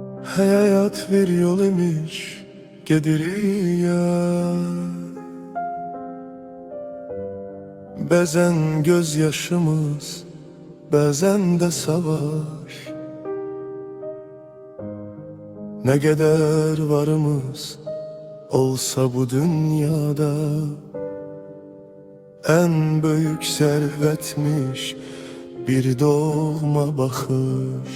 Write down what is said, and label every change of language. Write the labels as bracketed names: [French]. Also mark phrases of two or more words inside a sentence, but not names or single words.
[Turkish] Hayat bir yol imiş gediriyor. [Azerbaijani] Bəzən gözyaşımız, bəzən də savaş. [Turkish] Ne kadar varımız olsa bu dünyada, en büyük servetmiş bir doğma bakış.